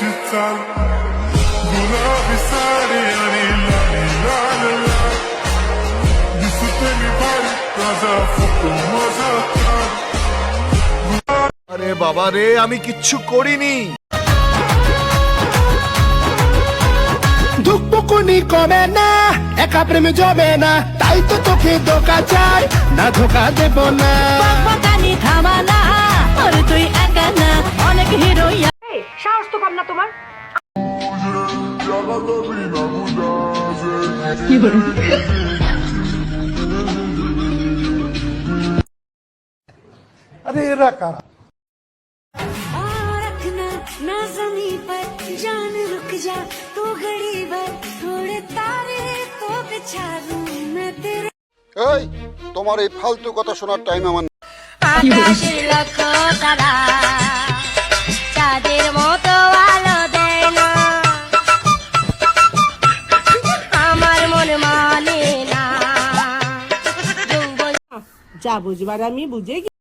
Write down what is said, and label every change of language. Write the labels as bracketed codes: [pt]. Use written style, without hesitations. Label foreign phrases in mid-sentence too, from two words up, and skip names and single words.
[mr] साल गुलाबी साडी आणि लाली लाल लाल दिसते मी भारी ताजा फोटो माझा [bn] আরে বাবা রে, আমি কিচ্ছু করিনি। ধুকপুকুনি কমে না, একা প্রেমে জমে না, তাই তো তোকে ধোকা চাই না, ধোকা দেব না। বকবকানি থামা না, আর তুই একা না, অনেক হিরো। সাহস তো কম না তোমার। আরে এরা কারা? [hi] रखना ना ज़मीं पर जान रुक जा तू घड़ी भर थोड़े तारे तो बिछा दूं मैं तेरे [bn] এই তোমার এই ফালতু কথা শোনার টাইম আমার নেই। আকাশের লক্ষ তারা চাঁদের মতো আলো দেয় না আমার মন মানে না যা বুঝবার আমি বুঝে